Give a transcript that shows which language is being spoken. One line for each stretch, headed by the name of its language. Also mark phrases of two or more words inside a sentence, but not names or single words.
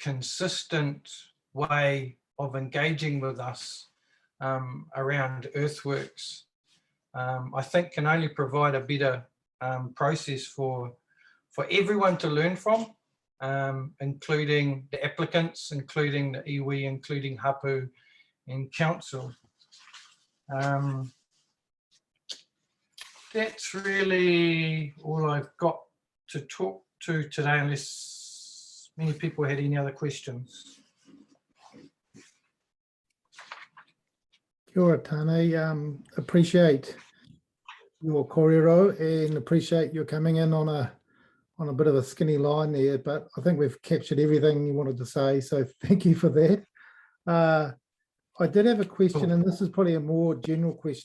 English: consistent way of engaging with us around earthworks, I think can only provide a better process for everyone to learn from, including the applicants, including the iwi, including hapu and council. That's really all I've got to talk to today, unless many people had any other questions.
Māori: Kia ora, Tāne.
English: Appreciate your kōrero and appreciate you coming in on a bit of a skinny line there, but I think we've captured everything you wanted to say, so thank you for that. I did have a question, and this is probably a more general question.